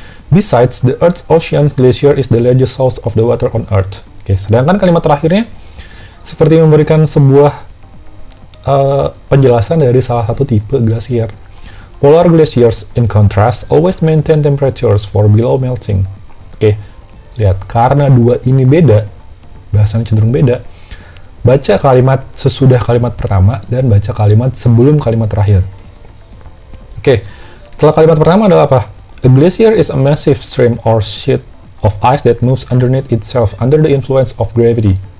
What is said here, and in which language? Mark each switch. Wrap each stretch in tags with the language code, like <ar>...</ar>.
<en>Besides, the Earth's ocean glacier is the largest source of the water on Earth.</en> <id>Oke, sedangkan kalimat terakhirnya seperti memberikan sebuah penjelasan dari salah satu tipe glasier.</id> <en>Polar glaciers, in contrast, always maintain temperatures for below melting.</en> <id>Oke, lihat, karena dua ini beda, bahasannya cenderung beda, baca kalimat sesudah kalimat pertama dan baca kalimat sebelum kalimat terakhir. Oke, setelah kalimat pertama adalah apa?</id> <en>A glacier is a massive stream or sheet of ice that moves underneath itself under the influence of gravity.</en>